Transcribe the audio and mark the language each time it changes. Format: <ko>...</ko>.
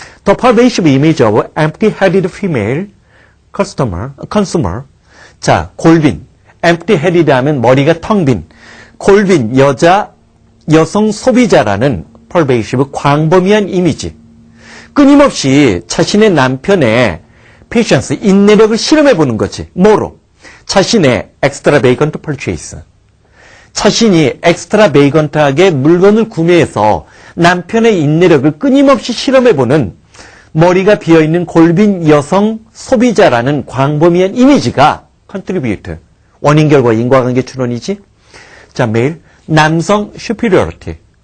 <en>The pervasive image of empty-headed female consumer.</en> <ko>자, 골빈. empty-headed 하면 머리가 텅 빈. 골빈, 여성 소비자라는 pervasive, 광범위한 이미지. 끊임없이 자신의 남편의 patience, 인내력을 실험해보는 거지. 뭐로? 자신의 extravagant purchase. 자신이 extravagant하게 물건을 구매해서 남편의 인내력을 끊임없이 실험해보는 머리가 비어있는 골빈 여성 소비자라는 광범위한 이미지가 contribute. 원인, 결과, 인과관계 추론이지. 자, 매일 남성 superiority.</ko>